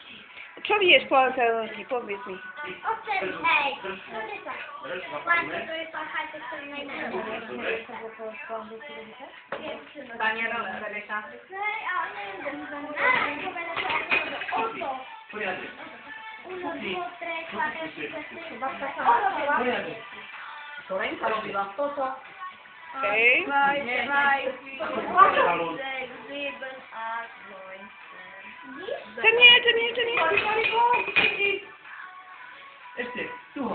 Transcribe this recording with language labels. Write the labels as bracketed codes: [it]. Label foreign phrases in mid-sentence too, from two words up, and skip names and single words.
[sk] Čo vieš po anglicky? Povedz mi. Hej, to je tak. Vlastne to je tá chajta, ktorý najmä. Daniela, Rebeka. Hej, ale neviem. Oto. Poriadne. [it] Uno, dvo, tre, quattro, cinque, sei. [sk] Poriadne. To Lenka robila. Toto. Hej. To nie. Ešte, tuho.